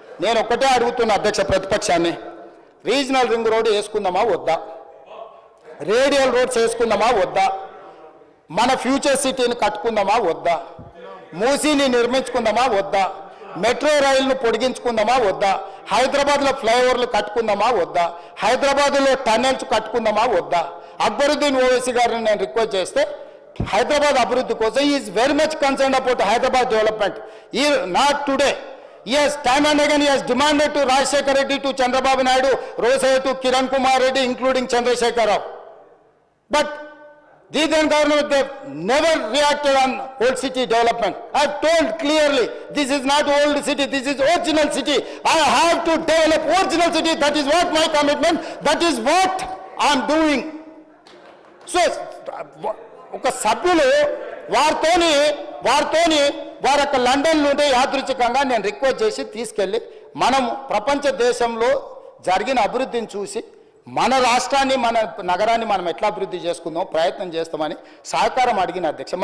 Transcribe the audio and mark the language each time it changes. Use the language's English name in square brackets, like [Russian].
[Telugu] నేను ఒక్కటే అడుగుతున్న అధ్యక్ష ప్రతిపక్షాన్ని, రీజనల్ రింగ్ రోడ్ వేసుకుందామా వద్దా, రేడియల్ రోడ్స్ వేసుకుందామా వద్దా, మన ఫ్యూచర్ సిటీని కట్టుకుందామా వద్దా, మూసీని నిర్మించుకుందామా వద్దా, మెట్రో రైలును పొడిగించుకుందామా వద్దా, హైదరాబాద్లో ఫ్లైఓవర్లు కట్టుకుందామా వద్దా, హైదరాబాద్లో టన్నెల్స్ కట్టుకుందామా వద్దా. అక్బరుద్దీన్ ఓవైసీ గారిని నేను రిక్వెస్ట్ చేస్తే హైదరాబాద్ అభివృద్ధి కోసం [English] Is very much concern about Hyderabad development. ఈ not today. Yes, time and again he has demanded to Rajshekar Reddy, to Chandrababu Naidu, Rosai, to Kiran Kumar Reddy, including Chandrasekhar Rao. But the then government, they never reacted on old city development. I have told clearly, this is not old city, this is original city. I have to develop original city. That is what my commitment, that is what I am doing. [Telugu] So, ఒక సభ్యులు వారితోని వారి యొక్క London నుండి యాదృచ్ఛికంగా నేను request చేసి తీసుకెళ్ళి మనం ప్రపంచ దేశంలో జరిగిన అభివృద్ధిని చూసి మన రాష్ట్రాన్ని మన నగరాన్ని మనం ఎట్లా అభివృద్ధి చేసుకుందాం ప్రయత్నం చేస్తామని సహకారం అడిగిన అధ్యక్ష.